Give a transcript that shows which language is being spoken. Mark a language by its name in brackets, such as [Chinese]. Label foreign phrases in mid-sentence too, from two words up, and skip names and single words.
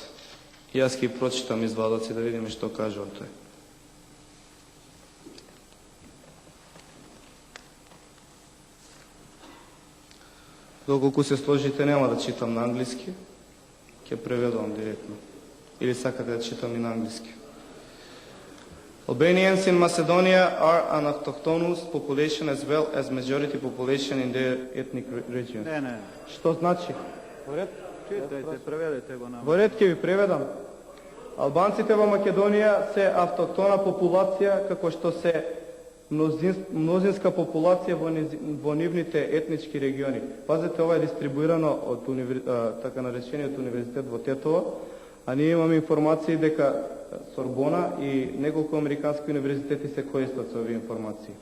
[Macedonian] И јас ќе прочитам извадоци да видиме што кажува тој. Доколку се сложите, нема да читам на англиски, ќе преведувам директно. Или сакате да читам и на англиски. [English] Albanians in Macedonia are an autochthonous population as well as majority population in their ethnic region. [Macedonian] Не. Што значи? Во ред, читајте, преведете го на. Во ред ќе ви преведам. Албанците во Македонија се автохтона популација, како што се мнозинска популација во нивните етнички региони. Пазете, ова е дистрибуирано од така наречениот универзитет во Тетово, а ние имаме информации дека Сорбона и неколку американски универзитети се користат со овие информации.